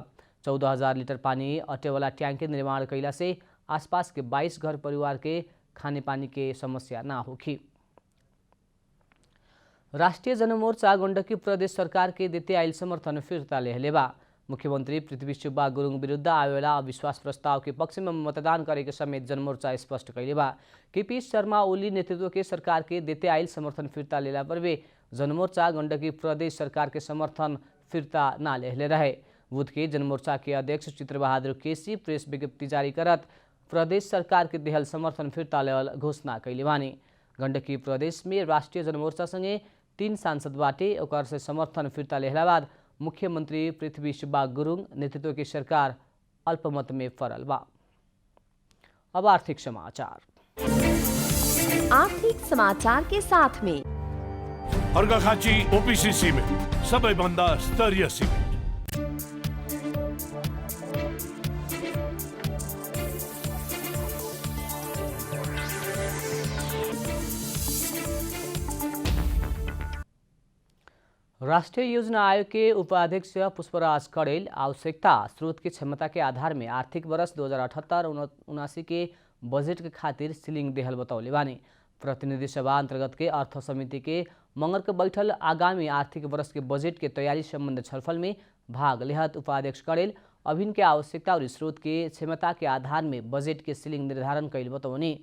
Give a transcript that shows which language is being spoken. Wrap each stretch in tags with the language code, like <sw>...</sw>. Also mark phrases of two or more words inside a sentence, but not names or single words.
<bho>14,000 लीटर पानी अटेवाला टैंक के निर्माण कैला से आसपास के 22 घर परिवार के खाने पानी के समस्या ना होगी। राष्ट्रिय जनमोर्चा गण्डकी प्रदेश सरकार के देते आइल समर्थन फिर्ता लेहले बा। मुख्यमंत्री पृथ्वी सुब्बा गुरुङ विरुद्ध आवेला अविश्वास प्रस्ताव के पक्ष में मतदान करे के समेत जनमोर्चा स्पष्ट कैले बा। केपी शर्मा ओली नेतृत्व के सरकार के देते आइल समर्थन फिर्ता लेला पर वे जनमोर्चा गण्डकी प्रदेश सरकार के समर्थन फिर्ता ना लेहले रहे। बुध के जनमोर्चा के अध्यक्ष चित्रबहादुर केसी प्रेस विज्ञप्ति जारी करत प्रदेश सरकार के देहल समर्थन फिर्ता लेवल घोषणा कैले बानी। गण्डकी प्रदेश में राष्ट्रिय जनमोर्चा संगे 3 सांसद बाटे ओकर से समर्थन फिर्ता लेहला बाद मुख्यमंत्री पृथ्वी सुब्बा गुरुङ नेतृत्व की सरकार अल्पमत में फरल बा। अब आर्थिक समाचार। आर्थिक समाचार के साथ में</bho> <ne>अर्घाखाँची ओपीसी सिमेन्ट सबैभन्दा स्तरीय सिमेन्ट।</ne> <bho>राष्ट्रीय योजना आयोग के उपाध्यक्ष पुष्पराज कड़ेल आवश्यकता स्रोत की क्षमता के आधार में आर्थिक वर्ष 2078-79 के बजट के खातिर सीलिंग देहल बतौले बानी। प्रतिनिधि सभा अंतर्गत के अर्थ समिति के मंगर के बैठल आगामी आर्थिक वर्ष के बजट के तैयारी संबंध छलफल में भाग लेहत उपाध्यक्ष कड़ेल अभिन्न के आवश्यकता और स्रोत के क्षमता के आधार में बजट के सीलिंग निर्धारण कैल बतौनी।</bho>